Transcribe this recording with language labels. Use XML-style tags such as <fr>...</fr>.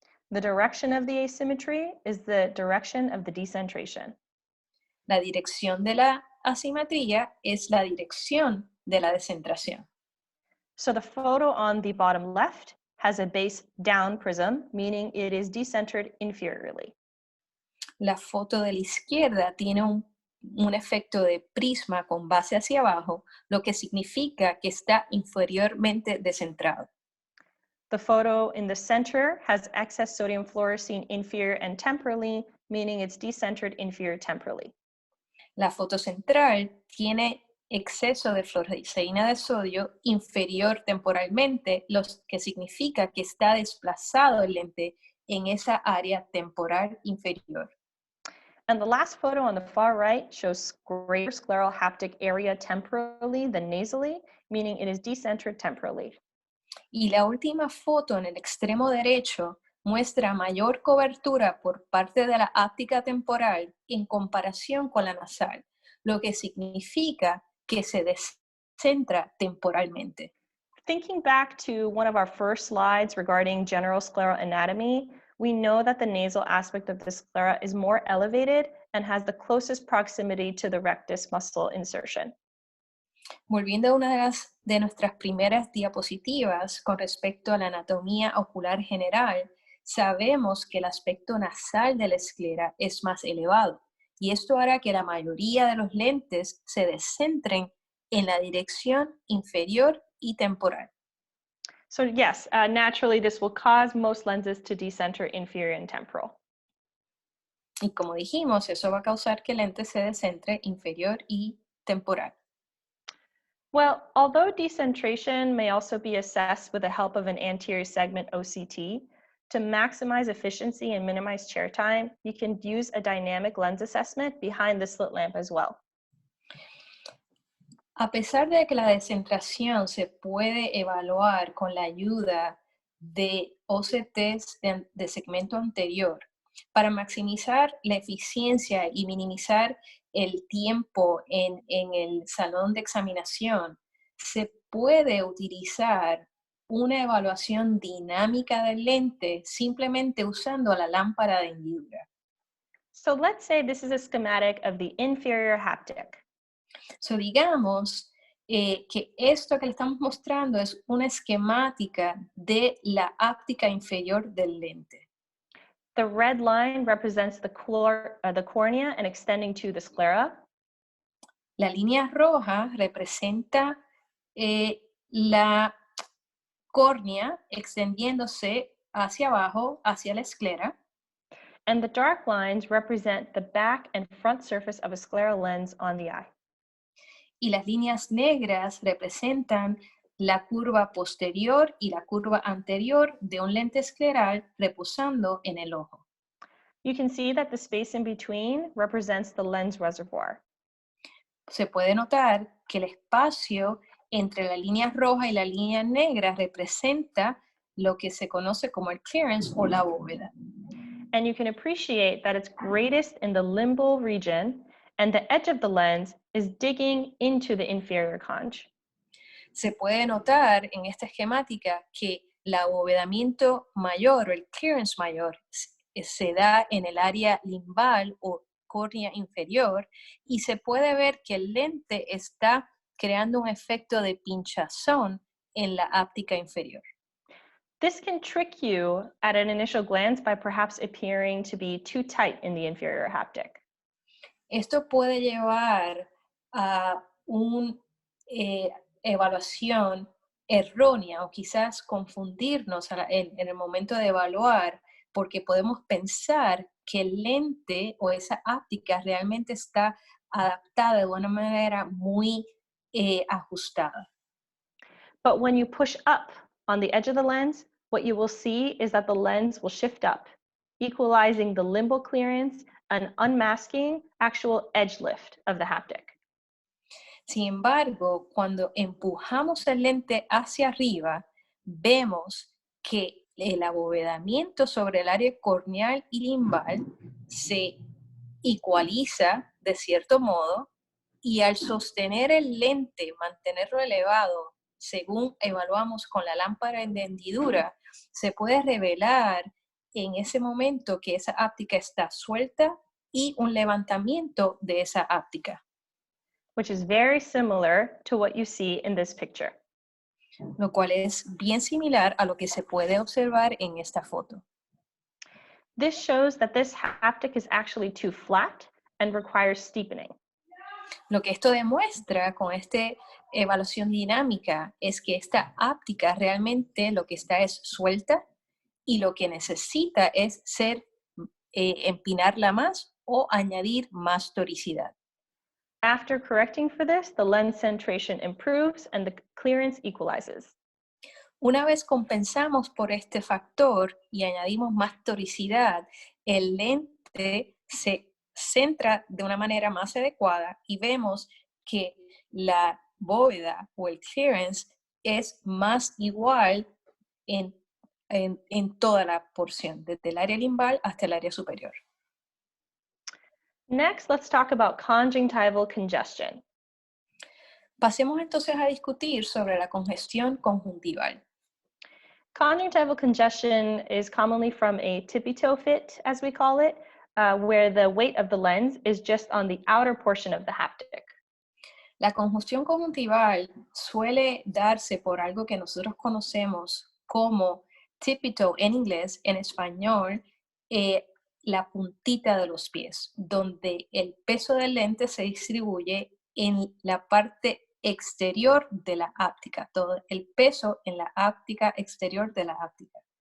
<en>The direction of the asymmetry is the direction of the decentration.</en> <es>La dirección de la asimetría es la dirección de la descentración.</es> <en>So the photo on the bottom left has a base down prism, meaning it is decentered inferiorly.</en> <es>La foto de la izquierda tiene un efecto de prisma con base hacia abajo, lo que significa que está inferiormente descentrado.</es> <en>The photo in the center has excess sodium fluorescein inferior and temporally, meaning it's decentered inferior temporally.</en> <es>La foto central tiene exceso de fluoresceína de sodio inferior temporalmente, lo que significa que está desplazado el lente en esa área temporal inferior.</es> <en>And the last photo on the far right shows greater scleral haptic area temporally than nasally, meaning it is decentered temporally.</en> <es>Y la última foto en el extremo derecho muestra mayor cobertura por parte de la áptica temporal en comparación con la nasal, lo que significa que se descentra temporalmente.</es> <en>Thinking back to one of our first slides regarding general scleral anatomy, we know that the nasal aspect of the sclera is more elevated and has the closest proximity to the rectus muscle insertion.</en> <es>Volviendo a una de nuestras primeras diapositivas con respecto a la anatomía ocular general, sabemos que el aspecto nasal de la esclera es más elevado y esto hará que la mayoría de los lentes se descentren en la dirección inferior y temporal.</es> <en>So yes, naturally this will cause most lenses to decenter inferior and temporal.</en> <es>Y como dijimos, eso va a causar que el lente se descentre inferior y temporal.</es> <en>Well, although decentration may also be assessed with the help of an anterior segment OCT, to maximize efficiency and minimize chair time, you can use a dynamic lens assessment behind the slit lamp as well.</en> <es>A pesar de que la descentración se puede evaluar con la ayuda de OCTs de segmento anterior, para maximizar la eficiencia y minimizar el tiempo en el salón de examinación, se puede utilizar una evaluación dinámica del lente simplemente usando la lámpara de hendidura.</es> <en>So let's say this is a schematic of the inferior haptic.</en> <es>So, digamos que esto que le estamos mostrando es una esquemática de la áptica inferior del lente.</es> <en>The red line represents the cornea and extending to the sclera.</en> <es>La línea roja representa la córnea extendiéndose hacia abajo, hacia la esclera.</es> <en>And the dark lines represent the back and front surface of a scleral lens on the eye.</en> <es>Y las líneas negras representan la curva posterior y la curva anterior de un lente escleral reposando en el ojo.</es> <en>You can see that the space in between represents the lens reservoir.</en> <es>Se puede notar que el espacio entre la línea roja y la línea negra representa lo que se conoce como el clearance o la bóveda.</es> <en>And you can appreciate that it's greatest in the limbal region, and the edge of the lens is digging into the inferior conch.</en> <es>Se puede notar en esta esquemática que el abovedamiento mayor o el clearance mayor se da en el área limbal o córnea inferior y se puede ver que el lente está creando un efecto de pinchazón en la áptica inferior.</es> <en>This can trick you at an initial glance by perhaps appearing to be too tight in the inferior haptic.</en> <es>Esto puede llevar a una evaluación errónea o quizás confundirnos en el momento de evaluar porque podemos pensar que el lente o esa áptica realmente está adaptada de una manera muy ajustada.</es> <en>But when you push up on the edge of the lens, what you will see is that the lens will shift up, equalizing the limbal clearance and unmasking actual edge lift of the haptic.</en> <es>Sin embargo, cuando empujamos el lente hacia arriba, vemos que el abovedamiento sobre el área corneal y limbal se igualiza de cierto modo y al sostener el lente, mantenerlo elevado, según evaluamos con la lámpara de hendidura, se puede revelar en ese momento que esa áptica está suelta y un levantamiento de esa áptica.</es> <en>Which is very similar to what you see in this picture.</en> <es>Lo cual es bien similar a lo que se puede observar en esta foto.</es> <en>This shows that this haptic is actually too flat and requires steepening.</en> <es>Lo que esto demuestra con esta evaluación dinámica es que esta áptica realmente lo que está es suelta y lo que necesita es empinarla más o añadir más toricidad.</es> <en>After correcting for this, the lens centration improves and the clearance equalizes.</en> <es>Una vez compensamos por este factor y añadimos más toricidad, el lente se centra de una manera más adecuada y vemos que la bóveda o el clearance es más igual en toda la porción, desde el área limbal hasta el área superior.</es> <en>Next, let's talk about conjunctival congestion.</en> <es>Pasemos entonces a discutir sobre la congestión conjuntival.</es> <en>Conjunctival congestion is commonly from a tippy-toe fit, as we call it, where the weight of the lens is just on the outer portion of the haptic.</en> <es>La congestión conjuntival suele darse por algo que nosotros conocemos como Tippy-toe en inglés, en español, la puntita de los pies, donde el peso del lente se distribuye en la parte exterior de la áptica, todo el peso en la áptica exterior de la áptica.</es>